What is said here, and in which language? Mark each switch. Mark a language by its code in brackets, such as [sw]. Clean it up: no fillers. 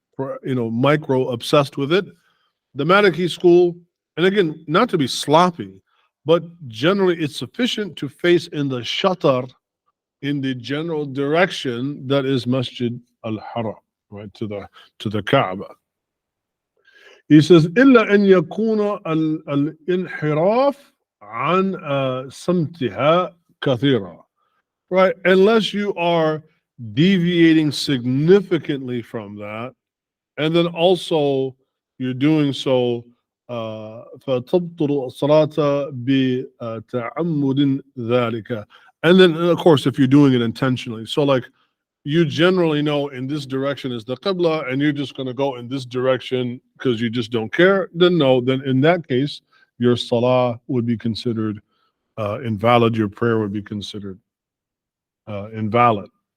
[en] micro obsessed with it. The Maliki school, and again, not to be sloppy, but generally it's sufficient to face in the shatar, in the general direction that is Masjid al-Haram, right, to the Kaaba. He says, [ar] إلا أن يكون الانحراف عن سمتها كثيرا, [en] right? Unless you are deviating significantly from that, and then also you're doing so [ar] فَتَبْطُلُ الصَّلَاةَ بِتَعَمُّدٍ ذَلِكَ. [en] And then, of course, if you're doing it intentionally. So like you generally know in this direction is the Qiblah and you're just going to go in this direction because you just don't care, then no, then in that case, your salah would be considered invalid, your prayer would be considered invalid.